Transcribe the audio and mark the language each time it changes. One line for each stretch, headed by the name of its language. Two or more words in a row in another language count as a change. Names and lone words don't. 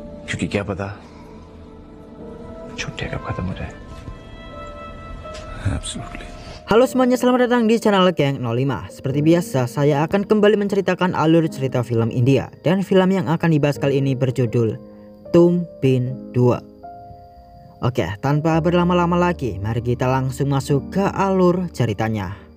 Hindi: क्योंकि क्या पता छुट्टियां कब खत्म हो जाए.
English: Absolutely.
Indonesian: Halo semuanya, selamat datang di channel Geng 05. Seperti biasa, saya akan kembali menceritakan alur cerita film India. Dan film yang akan dibahas kali ini berjudul Tum Bin 2. Oke, tanpa berlama-lama lagi, mari kita langsung masuk ke alur ceritanya.